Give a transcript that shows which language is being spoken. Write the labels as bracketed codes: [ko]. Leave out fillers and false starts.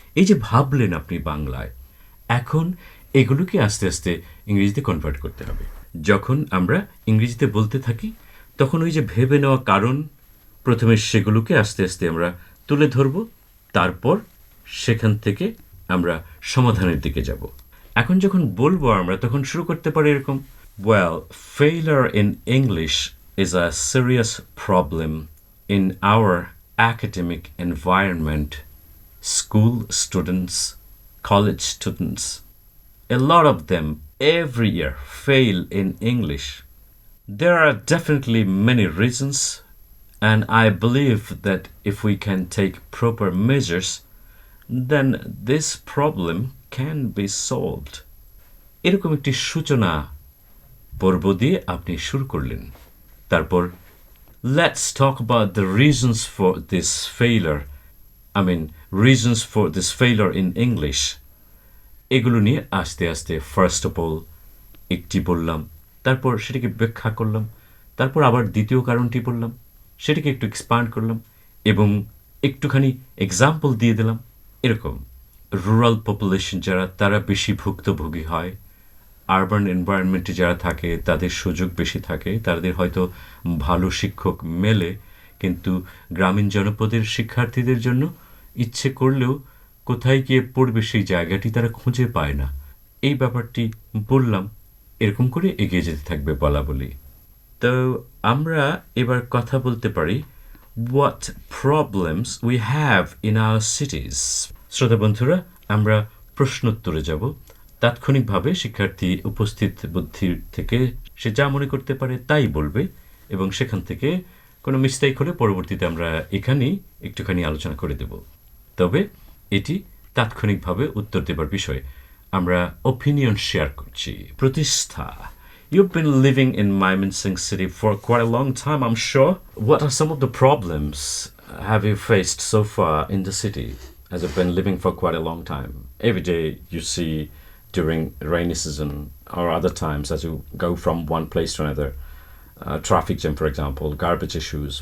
[bn] এই যে ভাবলেন আপনি বাংলায়, এখন এগুলোকে আস্তে আস্তে ইংরেজিতে কনভার্ট করতে হবে। যখন আমরা ইংরেজিতে বলতে থাকি তখন ওই যে ভেবে নেওয়া কারণ প্রথমে সেগুলোকে আস্তে আস্তে আমরা তুলে ধরব, তারপর সেখান থেকে আমরা সমাধানের দিকে যাব। এখন যখন বলবো আমরা তখন শুরু করতে পারি এরকম, [en] well, failure in English is a serious problem in our academic environment. School students, college students, a lot of them every year fail in English. There are definitely many reasons, and I believe that if we can take proper measures, then this problem can be solved. [bn] এরকম একটি সূচনা পর্ব দিয়ে আপনি শুরু করলেন। তারপর [en] let's talk about the reasons for this failure. Reasons for this failure in English. [bn] এগুলো নিয়ে আস্তে আস্তে ফার্স্ট অফ অল একটি বললাম, তারপর সেটাকে ব্যাখ্যা করলাম, তারপর আবার দ্বিতীয় কারণটি বললাম, সেটাকে একটু এক্সপান্ড করলাম এবং একটুখানি এক্সাম্পল দিয়ে দিলাম। এরকম রুরাল পপুলেশন যারা তারা বেশি ভুক্তভোগী হয়, আরবান এনভায়রনমেন্টে যারা থাকে তাদের সুযোগ বেশি থাকে, তাদের হয়তো ভালো শিক্ষক মেলে, কিন্তু গ্রামীণ জনপদের শিক্ষার্থীদের জন্য ইচ্ছে করলেও কোথায় গিয়ে পড়বে সেই জায়গাটি তারা খুঁজে পায় না। এই ব্যাপারটি বললাম, এরকম করে এগিয়ে যেতে থাকবে বলা বলি। তো আমরা এবার কথা বলতে পারি [en] what problems we have in our cities. [bn] শ্রোতা বন্ধুরা, আমরা প্রশ্নোত্তরে যাব। তাৎক্ষণিকভাবে শিক্ষার্থী উপস্থিত বুদ্ধির থেকে সে যা মনে করতে পারে তাই বলবে এবং সেখান থেকে কোনো মিস্টেক হলে পরবর্তীতে আমরা এখানেই একটুখানি আলোচনা করে দেব। তবে এটি তাৎক্ষণিকভাবে উত্তর দেবার বিষয়। আমরা ওপিনিয়ন শেয়ার করছি। [en] Pratishtha, you've been living in Mymensingh City for quite a long time, I'm sure. What are some of the problems have you faced so far in the city as you've been living for quite a long time? Every day you see during rainy season or other times as you go from one place to another, traffic jam, for example, garbage issues.